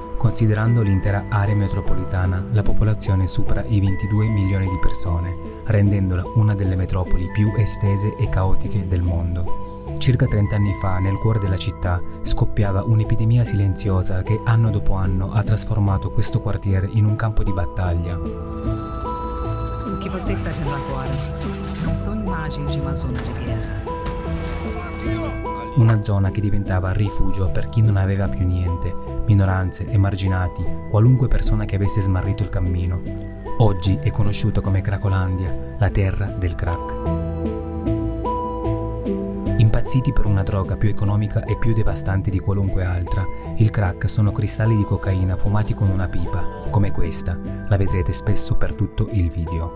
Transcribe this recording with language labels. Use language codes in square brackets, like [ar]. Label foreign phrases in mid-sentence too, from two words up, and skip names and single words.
[it] Considerando l'intera area metropolitana, la popolazione supera i 22 milioni di persone, rendendola una delle metropoli più estese e caotiche del mondo. Circa 30 anni fa, nel cuore della città, scoppiava un'epidemia silenziosa che anno dopo anno ha trasformato questo quartiere in un campo di battaglia. [pt] O que você está vendo agora não são imagens de uma zona de guerra. [it] Una zona che diventava rifugio per chi non aveva più niente, minoranze, emarginati, qualunque persona che avesse smarrito il cammino. Oggi è conosciuta come Cracolandia, la terra del crack. Impazziti per una droga più economica e più devastante di qualunque altra, il crack sono cristalli di cocaina fumati con una pipa, come questa, la vedrete spesso per tutto il video.